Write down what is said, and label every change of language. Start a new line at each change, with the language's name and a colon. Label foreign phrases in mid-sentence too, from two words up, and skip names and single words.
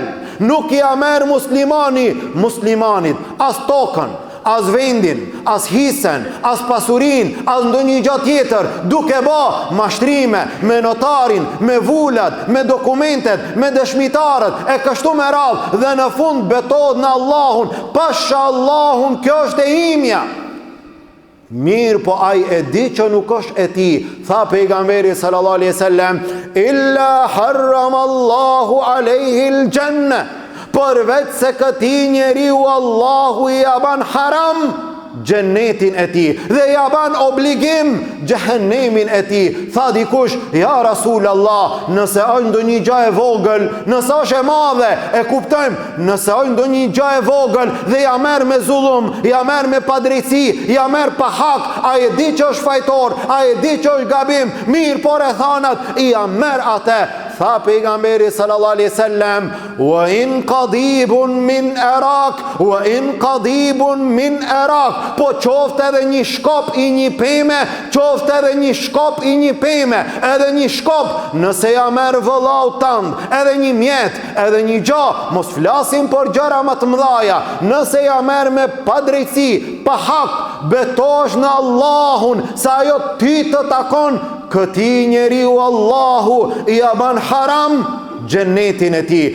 Albanian: Nuk ja merr muslimanit as tokën, as vendin, as hisen, as pasurin, as ndonjë gjë tjetër, duke bë mashtrime me notarin, me vulat, me dokumentet, me dëshmitarët, e kështu me radhë, dhe në fund betohet në Allahun, pasha Allahun, kjo është e imja. Mirë po ai e di që nuk është e ti. Tha pejgamberi
Arabic: صلى الله عليه وسلم إلا حرم الله عليه الجنة,
Albanian: përveç se këtij njeriu Allahu i ban haram xhennetin e tij dhe ja ban obligim xhehenemin e tij. Tha dikush, ja Rasulullah, nëse është ndonjë gjë e vogël, nëse është e madhe, e kuptojmë, nëse është ndonjë gjë e vogël dhe ja merr me zullum, ja merr me padrejti, ja merr pa hak, ai e di që është fajtor, ai e di që është gabim, mirë por e thanat, i ja merr atë. Tha pejgamberi
Arabic: صلى الله عليه وسلم وإن قضيب من أراك وإن قضيب من أراك, wa in qadibun min arak,
Albanian: po qoftë edhe një shkop i një peme, qoftë edhe një shkop i një peme, edhe një shkop, nëse ja merr vëllau tand, edhe një mjet, edhe një gjë, mos flasim për gjëra më të mëdha, nëse ja merr me padrejti, pa hak, betosh në Allahun, sa ajo ty të takon, këti njeriu Allahu i ban haram xhennetin e tij.